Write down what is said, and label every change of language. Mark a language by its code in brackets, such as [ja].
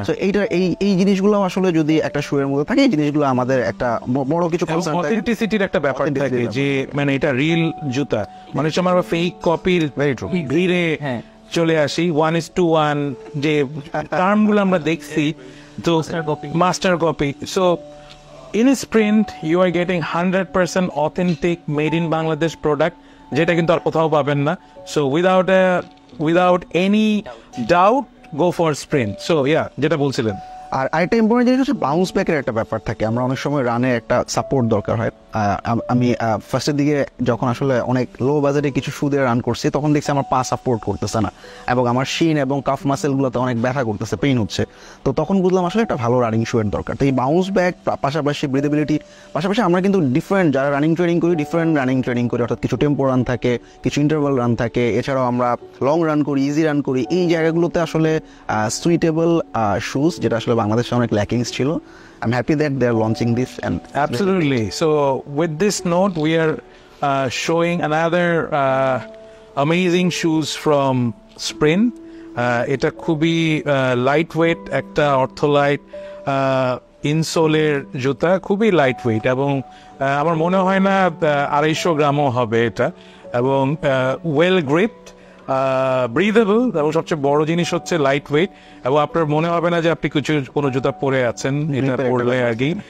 [bn] তো এইটা এই জিনিসগুলো আসলে যদি একটা শুয়ের মধ্যে থাকে, এই জিনিসগুলো আমাদের একটা বড় কিছু অথেন্টিসিটির একটা ব্যাপার থাকে যে মানে এটা রিয়েল জুতা, মানে আমরা ফেক কপির ভিড়ে চলে আসি 1:1 যে টার্মগুলো আমরা দেখছি, তো master copy. [en] so in Sprint you are getting 100% authentic made in Bangladesh product, [bn] যেটা কিন্তু আর কোথাও পাবেন না। [en] So without any doubt go for Sprint. So yeah, [bn] যেটা বলছিলেন। আর আরেকটা ইম্পর্টেন্ট জিনিস হচ্ছে বাউন্স ব্যাকের একটা ব্যাপার থাকে। আমরা অনেক সময় রানে একটা সাপোর্ট দরকার হয়। আমি ফার্স্টের দিকে যখন আসলে অনেক লো বাজেটে কিছু শু দিয়ে রান করছি, তখন দেখছি আমার পা সাপোর্ট করতেছে না এবং আমার শিন এবং কাফ মাসেলগুলোতে অনেক ব্যথা করতেছে, পেইন হচ্ছে। তো তখন বুঝলাম আসলে একটা ভালো রানিং শুয়ের দরকার। তো এই বাউন্স ব্যাক পাশাপাশি ব্রিদেবিলিটি পাশাপাশি আমরা কিন্তু ডিফারেন্ট যারা রানিং ট্রেনিং করি, ডিফারেন্ট রানিং ট্রেনিং করি, অর্থাৎ কিছু টেম্পো রান থাকে, কিছু ইন্টারভাল রান থাকে, এছাড়াও আমরা লং রান করি, ইজি রান করি। এই জায়গাগুলোতে আসলে সুইটেবল শুজ, যেটা আসলে বাংলাদেশে অনেক ল্যাকিংস ছিল। [en] I'm happy that they're launching this. And absolutely. So with this note, we are showing another amazing shoes from Sprint. [bn] এটা খুবই লাইট ওয়েট একটা অর্থোলাইট ইনসোলের জুতা, খুবই লাইট ওয়েট এবং আমার মনে হয় না 250 গ্রামও হবে এটা, এবং ওয়েল গ্রিপড, ব্রিদেবল, এবং সবচেয়ে বড় জিনিস হচ্ছে লাইট ওয়েট, এবং আপনার মনে হবে না যে আপনি কোনো জুতা পরে আছেন এটা পরলে আর কি।